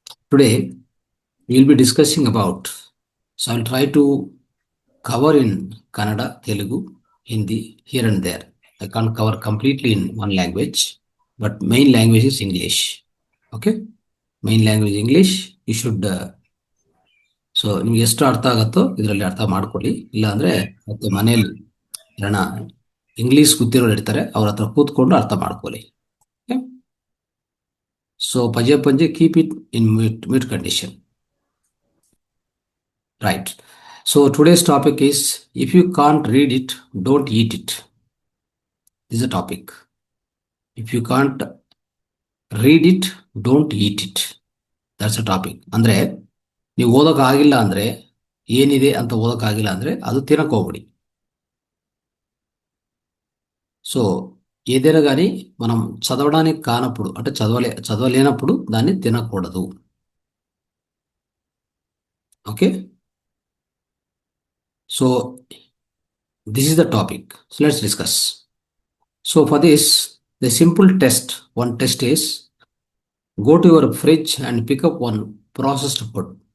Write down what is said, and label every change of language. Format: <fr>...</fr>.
<en>Today we'll be discussing about. So I'll try to cover in Kannada, Telugu, Hindi, here and there. I can't cover completely in one language, but main language is English. Okay, main language English. You should.</en> <kn>So ನಿಮ್ಗೆ ಎಷ್ಟು ಅರ್ಥ ಆಗುತ್ತೋ ಇದರಲ್ಲಿ ಅರ್ಥ ಮಾಡ್ಕೊಳ್ಳಿ. ಇಲ್ಲ ಅಂದ್ರೆ ಮತ್ತೆ ಮನೆಯಲ್ಲಿ ಜನ ಇಂಗ್ಲಿಷ್ ಗೊತ್ತಿರೋರು ಇರ್ತಾರೆ, ಅವ್ರ ಹತ್ರ ಕೂತ್ಕೊಂಡು ಅರ್ಥ ಮಾಡ್ಕೊಳ್ಳಿ.</kn> <en>ಸೊ ಪಜೆ ಪಂಜೆ keep it in mute condition. Right. So today's topic is, if you can't read it, don't eat it. This is a topic. If you can't read it, don't eat it. That's a topic.</en> <kn>ಅಂದ್ರೆ ನೀವು ಓದೋಕ್ಕಾಗಿಲ್ಲ ಅಂದ್ರೆ, ಏನಿದೆ ಅಂತ ಓದೋಕ್ಕಾಗಿಲ್ಲ ಅಂದ್ರೆ ಅದು తినకు ಹೋಗ್ಬಿಡಿ.</kn> <te>So ఏదైనా కానీ మనం చదవడానికి కానప్పుడు అంటే చదవలేనప్పుడు దాన్ని తినకూడదు.</te> <en>Okay, so this is the topic. So let's discuss. So for this, the simple test, one test is, go to your fridge and pick up one processed food.</en>